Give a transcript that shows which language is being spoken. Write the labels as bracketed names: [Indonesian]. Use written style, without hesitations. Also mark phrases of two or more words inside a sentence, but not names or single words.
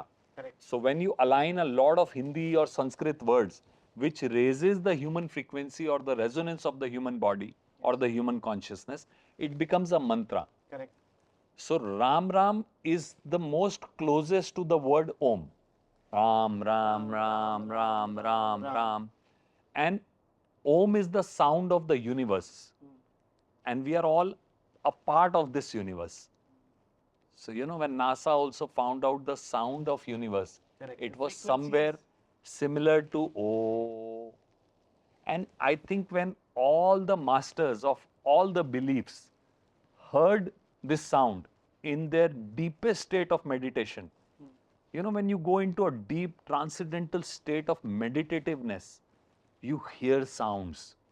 [English] Correct. So when you align a lot of Hindi or Sanskrit words which raises the human frequency or the resonance of the human body or the human consciousness, it becomes a mantra. Correct. So Ram Ram is the most closest to the word Om. Ram, Ram, Ram, Ram, Ram, Ram. And Om is the sound of the universe. And we are all a part of this universe. So, when NASA also found out the sound of universe, Correct. it And was frequencies. somewhere similar to O. And I think when all the masters of all the beliefs heard this sound in their deepest state of meditation, when you go into a deep transcendental state of meditativeness, you hear sounds.